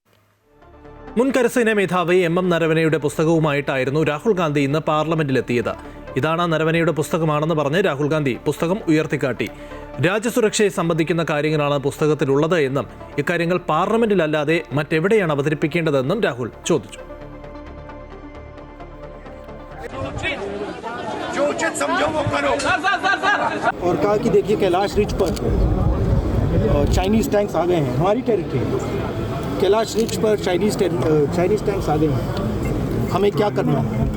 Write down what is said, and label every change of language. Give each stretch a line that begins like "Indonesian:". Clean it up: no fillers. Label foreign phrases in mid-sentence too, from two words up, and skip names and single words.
Malayalam: മുൻ കരസേന മേധാവി MM നരവനെയുടെ പുസ്തകവുമായിട്ടായിരുന്നു രാഹുൽ ഗാന്ധി ഇന്ന് പാർലമെന്റിലെത്തിയത്. ഇതാണ് നരവനെയുടെ പുസ്തകമാണെന്ന് പറഞ്ഞ് രാഹുൽ ഗാന്ധി പുസ്തകം ഉയർത്തിക്കാട്ടി. രാജ്യസുരക്ഷയെ സംബന്ധിക്കുന്ന കാര്യങ്ങളാണ് പുസ്തകത്തിലുള്ളത് എന്നും ഇക്കാര്യങ്ങൾ പാർലമെന്റിലല്ലാതെ മറ്റെവിടെയാണ് അവതരിപ്പിക്കേണ്ടതെന്നും രാഹുൽ ചോദിച്ചു.
Hindi: और कहा कि देखिए कैलाश रिच पर चाइनीज टैंक्स आ गए हैं, हमारी टेरिटरी कैलाश रिच पर चाइनीज टैंक्स आ गए हैं, हमें क्या करना है?